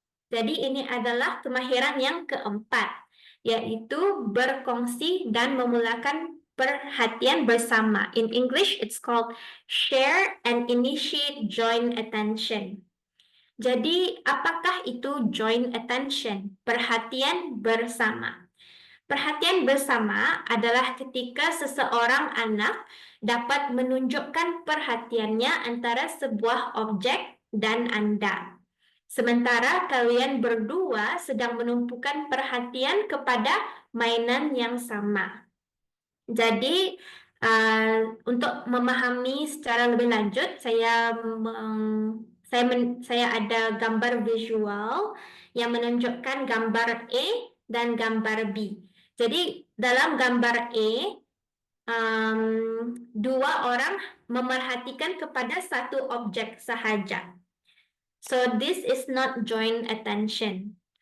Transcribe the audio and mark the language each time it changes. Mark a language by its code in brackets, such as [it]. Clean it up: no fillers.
[ms] Jadi ini adalah kemahiran yang keempat, yaitu berkongsi dan memulakan perhatian bersama. [en] In English, it's called share and initiate joint attention. [ms] Jadi, apakah itu joint attention? Perhatian bersama. Perhatian bersama adalah ketika seseorang anak dapat menunjukkan perhatiannya antara sebuah objek dan Anda. Sementara kalian berdua sedang menumpukan perhatian kepada mainan yang sama. Jadi, untuk memahami secara lebih lanjut, saya ada gambar visual yang menunjukkan gambar A dan gambar B. Jadi, dalam gambar A, 2 orang memerhatikan kepada satu objek sahaja. [en] So, this is not joint attention.